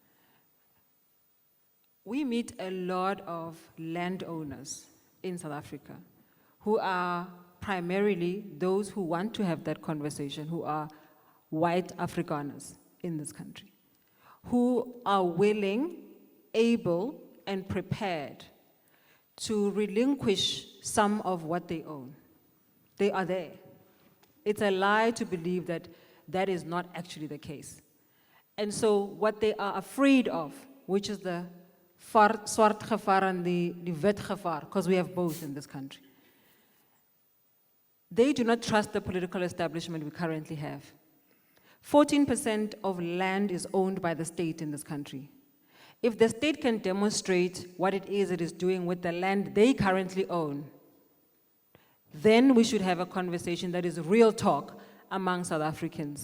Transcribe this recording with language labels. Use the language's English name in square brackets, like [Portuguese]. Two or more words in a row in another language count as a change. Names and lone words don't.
[English] We meet a lot of landowners in South Africa who are primarily those who want to have that conversation, who are white Afrikaners in this country, who are willing, able, and prepared to relinquish some of what they own. They are there. It's a lie to believe that that is not actually the case. And so what they are afraid of, which is the [Afrikaans] swart gevaar [English] and the [Afrikaans] wit gevaar, [English] because we have both in this country, they do not trust the political establishment we currently have. 14% of land is owned by the state in this country. If the state can demonstrate what it is doing with the land they currently own, then we should have a conversation that is real talk among South Africans.